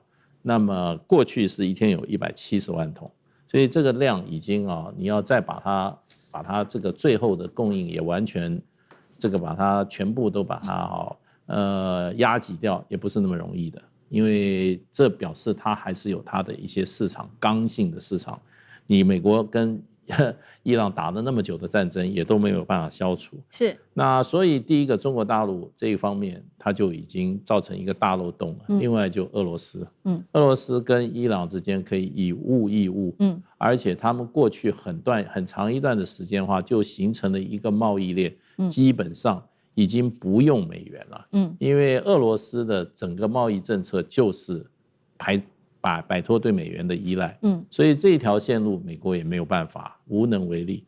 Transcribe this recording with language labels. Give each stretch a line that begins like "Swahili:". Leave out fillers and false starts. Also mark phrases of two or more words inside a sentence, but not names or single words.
Chinese: 那麼過去是一天有170萬桶，所以這個量已經你要再把它這個最後的供應也完全把它全部都把它壓擠掉也不是那麼容易的，因為這表示它還是有它的一些市場剛性的市場。你美國跟伊朗打了那麼久的戰爭，也都沒有辦法消除。是。那所以第一個，中國大陸這一方面，它就已經造成一個大漏洞了。另外就俄羅斯，俄羅斯跟伊朗之間可以以物易物，而且他們過去很長一段的時間的話，就形成了一個貿易鏈，基本上已經不用美元了，因為俄羅斯的整個貿易政策就是擺脫對美元的依賴，所以這條線路美國也沒有辦法，無能為力。